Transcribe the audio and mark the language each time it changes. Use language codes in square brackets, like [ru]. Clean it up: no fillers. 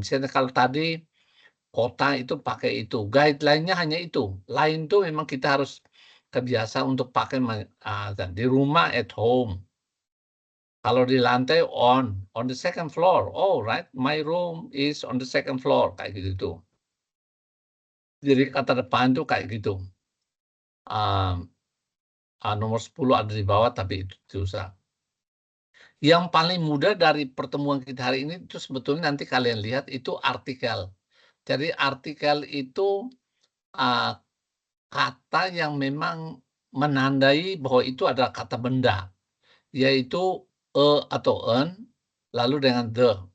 [id] Misalnya kalau tadi kota itu pakai itu. Guideline-nya hanya itu. Lain itu memang kita harus kebiasa untuk pakai di rumah at home. Kalau di lantai [en] on the second floor. Oh, right. My room is on the second floor. [id] Kayak gitu. Jadi kata depan itu kayak gitu. Nomor 10 ada di bawah, tapi itu susah. Yang paling mudah dari pertemuan kita hari ini itu sebetulnya nanti kalian lihat itu artikel. Jadi artikel itu kata yang memang menandai bahwa itu adalah kata benda, yaitu atau en, lalu dengan the.